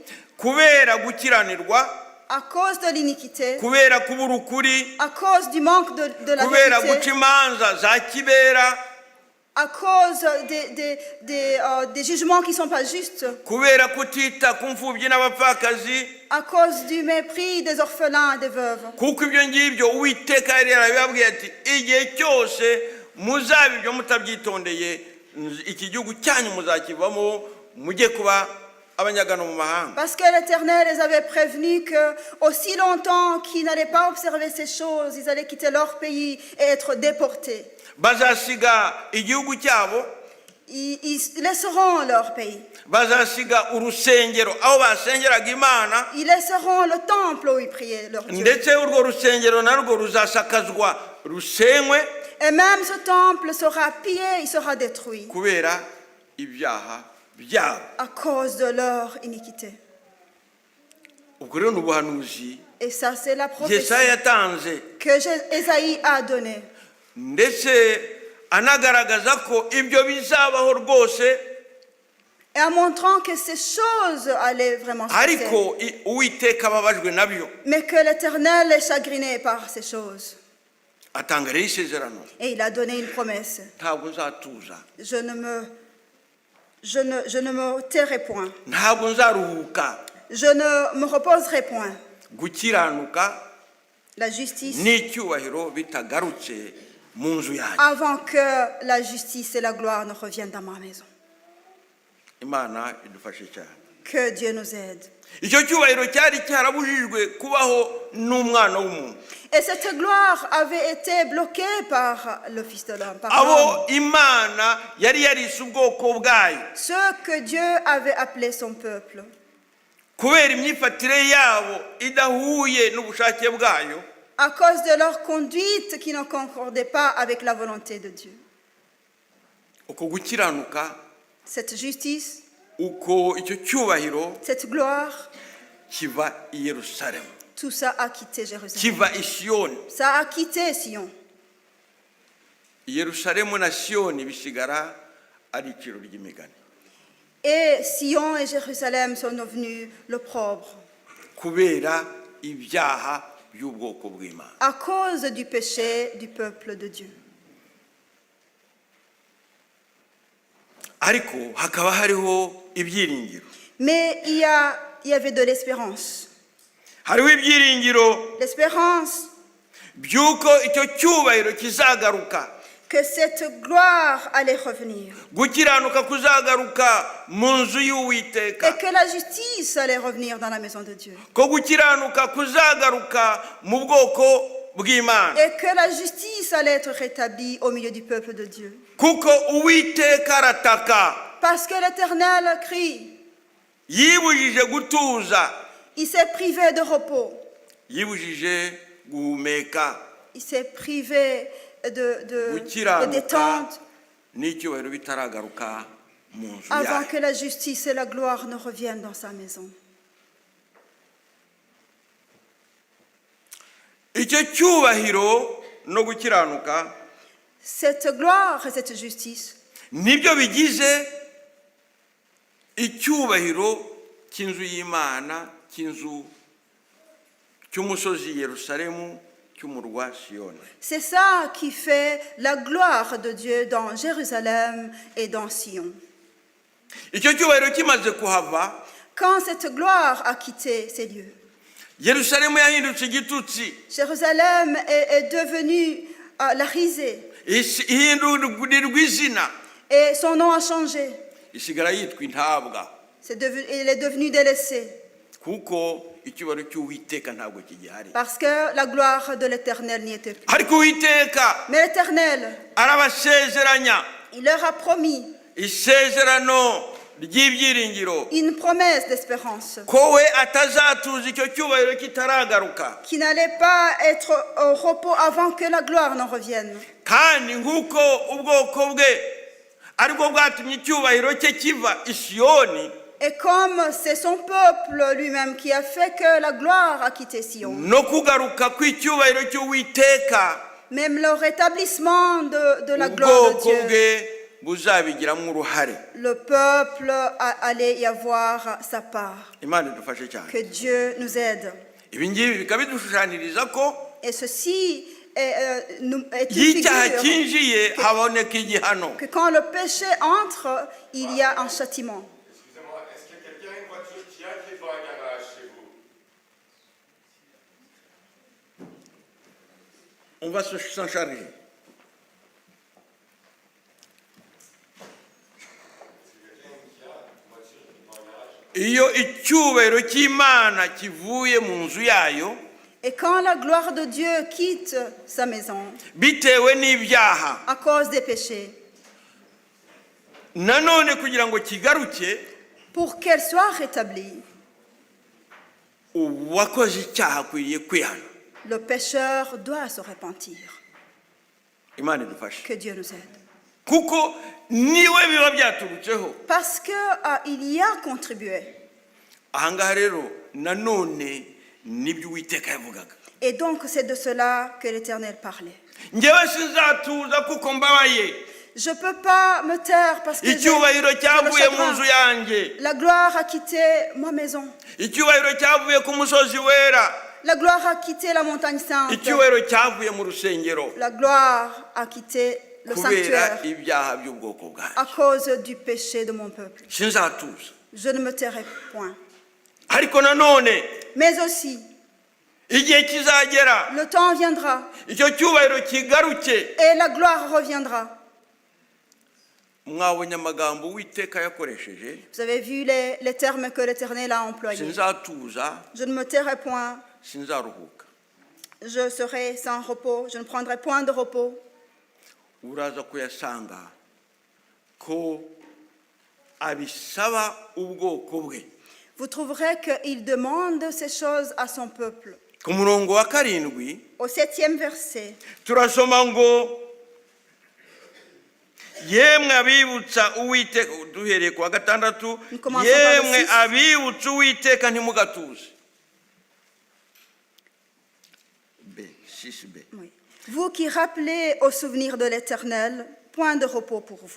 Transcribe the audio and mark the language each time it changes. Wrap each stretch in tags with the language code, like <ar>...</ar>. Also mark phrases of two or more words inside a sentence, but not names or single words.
<rw>kubera gukiranirwa,</rw> <fr>à cause de l'iniquité,</fr> <rw>kubera kubura ukuri,</rw> <fr>à cause du manque de la</fr> <rw>kubera guca</rw> <fr>vérité,</fr> <rw>imanza za kibera,</rw> <fr>à cause des jugements qui ne sont pas justes,</fr> <rw>kubera kutita ku mfubyi n'abapfakazi,</rw> <fr>à cause du mépris des orphelins et des veuves.</fr> <rw>kuko ibyo ngibyo Uwiteka yari yarabibabwiye ati igihe cyose muzaba ibyo mutabyitondeye iki gihugu cyanyu muzakivamo mujye kuba abanyagano mu mahanga.</rw> <fr>Parce que l'Éternel les avait prévenus que aussi longtemps qu'ils n'allaient pas observer ces choses, ils allaient quitter leur pays et être déportés.</fr> <rw>Bazasiga igihugu cyabo,</rw> <fr>Ils laisseront leur pays.</fr> <rw>bazasiga urusengero aho basengeraga Imana,</rw> <fr>Ils laisseront le temple où ils priaient leur Dieu.</fr> <rw>ndetse urwo rusengero narwo ruzasakazwa rusenywe</rw> <fr>Et même ce temple sera pillé, il sera détruit</fr> <rw>kubera ibyaha byabo.</rw> <fr>à cause de leur iniquité.</fr> <rw>Ubwo rero ni ubuhanuzi</rw> <fr>Et ça, c'est la prophétie</fr> <rw>Yesaya yatanze,</rw> <fr>que Ésaïe a donnée.</fr> <rw>ndetse anagaragaza ko ibyo bizabaho rwose,</rw> <fr>Et en montrant que ces choses allaient vraiment se passer.</fr> <rw>ariko Uwiteka ababajwe nabyo.</rw> <fr>Mais que l'Éternel est chagriné par ces choses.</fr> <rw>Atanga rero isezerano,</rw> <fr>Et il a donné une promesse.</fr> <rw>ntabwo nzatuza,</rw> <fr>Je ne me tairai point.</fr> <rw>ntabwo nzaruhuka,</rw> <fr>Je ne me reposerai point.</fr> <rw>gukiranuka</rw> <fr>La justice,</fr> <rw>n'icyubahiro bitagarutse mu nzu yanjye.</rw> <fr>avant que la justice et la gloire ne reviennent dans ma maison.</fr> <rw>Imana idufashe cyane.</rw> <fr>Que Dieu nous aide.</fr> <rw>icyo cyubahiro cyari cyarabujijwe kubaho n'umwana w'umuntu.</rw> <fr>Et cette gloire avait été bloquée par le Fils de l'homme, par</fr> <rw>abo</rw> <fr>l'homme.</fr> <rw>Imana yari yarise ubwoko bwayo</rw> <fr>Ceux que Dieu avait appelés son peuple,</fr> <rw>kubera imyifatire yabo idahuye n'ubushake bwayo,</rw> <fr>à cause de leur conduite qui ne concordait pas avec la volonté de Dieu.</fr> <rw>uko gukiranuka,</rw> <fr>Cette justice,</fr> <rw>uko icyo cyubahiro</rw> <fr>cette gloire,</fr> <rw>kiva i Yerusalemu,</rw> <fr>tout ça a quitté Jérusalem.</fr> <rw>kiva i Siyoni.</rw> <fr>Ça a quitté Sion.</fr> <rw>Yerusalemu na Siyoni bisigara ari iciro ry'imigani,</rw> <fr>Et Sion et Jérusalem sont devenus l'opprobre</fr> <rw>kubera ibyaha by'ubwoko bw'Imana.</rw> <fr>à cause du péché du peuple de Dieu.</fr> <rw>Ariko hakaba hariho ibyiringiro.</rw> <fr>Mais il y avait de l'espérance.</fr> <rw>Hariho ibyiringiro</rw> <fr>L'espérance</fr> <rw>by'uko icyo cyubahiro kizagaruka,</rw> <fr>que cette gloire allait revenir</fr> <rw>gukiranuka kuzagaruka mu nzu</rw> <fr>et</fr> <rw>y'Uwiteka,</rw> <fr>que la justice allait revenir dans la maison de Dieu</fr> <rw>ko gukiranuka kuzagaruka mu bwoko bw'Imana,</rw> <fr>et que la justice allait être rétablie au milieu du peuple de Dieu.</fr> <rw>kuko Uwiteka arataka,</rw> <fr>Parce que l'Éternel crie,</fr> <rw>yibujije gutuza,</rw> <fr>il s'est privé de repos,</fr> <rw>yibujije guhumeka.</rw> <fr>il s'est privé de</fr> <rw>Gukiranuka</rw> <fr>détente</fr> <rw>n'icyubahiro bitaragaruka mu nzu</rw> <fr>avant</fr> <rw>yayo.</rw> <fr>que la justice et la gloire ne reviennent dans sa maison.</fr> <rw>Icyo cyubahiro no gukiranuka</rw> <fr>Cette gloire et cette justice,</fr> <rw>nibyo bigize icyubahiro cy'inzu y'Imana, cy'umusozi Yerusalemu, cy'umurwa Siyoni.</rw> <fr>c'est ça qui fait la gloire de Dieu dans Jérusalem et dans Sion.</fr> <rw>Icyo cyubahiro kimaze kuhava,</rw> <fr>Quand cette gloire a quitté ces lieux,</fr> <rw>Yerusalemu yahindutse igitutsi,</rw> <fr>Jérusalem est devenue la risée</fr> <rw>ihindurirwa izina,</rw> <fr>et son nom a changé.</fr> <rw>isigara yitwa intabwa,</rw> <fr>Il est devenu délaissé</fr> <rw>kuko icyubahiro cy'Uwiteka ntabwo kigihari.</rw> <fr>parce que la gloire de l'Éternel n'y était plus.</fr> <rw>Ariko Uwiteka</rw> <fr>Mais l'Éternel,</fr> <rw>arabasezeranya</rw> <fr>il leur a promis</fr> <rw>isezerano ry'ibyiringiro</rw> <fr>une promesse d'espérance</fr> <rw>ko we atazatuza icyo cyubahiro kitaragaruka,</rw> <fr>qui n'allait pas être au repos avant que la gloire n'en revienne.</fr> <rw>kandi nk'uko ubwoko bwe aribwo bwatumye icyubahiro cye kiva i Siyoni,</rw> <fr>Et comme c'est son peuple lui-même qui a fait que la gloire a quitté Sion,</fr> <rw>no kugaruka kw'icyubahiro cy'Uwiteka</rw> <fr>même le rétablissement de la gloire de</fr> <rw>ubwoko</rw> <fr>Dieu,</fr> <rw>bwe buzabigiramo uruhare.</rw> <fr>le peuple allait y avoir sa part.</fr> <rw>Imana idufashe cyane.</rw> <fr>Que Dieu nous aide.</fr> <rw>Ibi ngibi bikaba bidushushanyiriza ko</rw> <fr>Et ceci est une</fr> <rw>y'icyaha</rw> <fr>figure</fr> <rw>cyinjiye haboneka igihano.</rw> <fr>que quand le péché entre, il y a un châtiment. Excusez-moi, est-ce que quelqu'un a une voiture qui est devant un garage chez vous? On va s'en charger.</fr> <rw>Iyo icyubahiro cy'Imana kivuye mu nzu yayo</rw> <fr>Et quand la gloire de Dieu quitte sa maison</fr> <rw>bitewe n'ibyaha,</rw> <fr>à cause des péchés,</fr> <rw>nanone kugira ngo kigaruke,</rw> <fr>pour qu'elle soit rétablie,</fr> <rw>uwakoze icyaha akwiriye kwihana.</rw> <fr>le pécheur doit se repentir.</fr> <rw>Imana idufashe,</rw> <fr>Que Dieu nous aide.</fr> <rw>kuko niwe biba byaturutseho.</rw> <fr>Parce qu'il y a contribué.</fr> <rw>Ahangaha rero nanone nibyo Uwiteka yavugaga,</rw> <fr>Et donc c'est de cela que l'Éternel parlait.</fr> <rw>njyewe sinzatuza kuko mbabaye,</rw> <fr>Je ne peux pas me taire parce que</fr> <rw>icyubahiro</rw> <fr>j'ai le</fr> <rw>cyavuye mu nzu</rw> <fr>chagrin.</fr> <rw>yanjye,</rw> <fr>La gloire a quitté ma maison.</fr> <rw>icyubahiro cyavuye ku musozi wera,</rw> <fr>La gloire a quitté la montagne sainte.</fr> <rw>icyubahiro cyavuye mu rusengero,</rw> <fr>La gloire a quitté le</fr> <rw>kubera</rw> <fr>sanctuaire</fr> <rw>ibyaha by'ubwoko bwanjye.</rw> <fr>à cause du péché de mon peuple.</fr> <rw>Sinzatuza.</rw> <fr>Je ne me tairai point.</fr> <rw>ariko nanone</rw> <fr>Mais aussi,</fr> <rw>igihe kizagera</rw> <fr>le temps viendra</fr> <rw>icyo cyubahiro kigaruke.</rw> <fr>et la gloire reviendra.</fr> <rw>Mwabonye amagambo Uwiteka yakoresheje,</rw> <fr>Vous avez vu les termes que l'Éternel a employés.</fr> <rw>sinzatuza,</rw> <fr>Je ne me tairai point,</fr> <rw>sinzaruhuka.</rw> <fr>je serai sans repos, je ne prendrai point de repos.</fr> <rw>Uraza kuyasanga ko abisaba ubwoko bwe.</rw> <fr>Vous trouverez qu'il demande ces choses à son peuple.</fr> <rw>Ku murongo wa 7</rw> <fr>Au 7e verset,</fr> <rw>turasoma ngo yemwe abibutsa Uwiteka, duhereye ku wa 6,</rw> <fr>Nous commençons par le</fr> <rw>yemwe</rw> <fr>6.</fr> <rw>abibutsa Uwiteka ntimugatuze.</rw> <fr>B, 6b. oui. Vous qui rappelez au souvenir de l'Éternel, point de repos pour vous.</fr>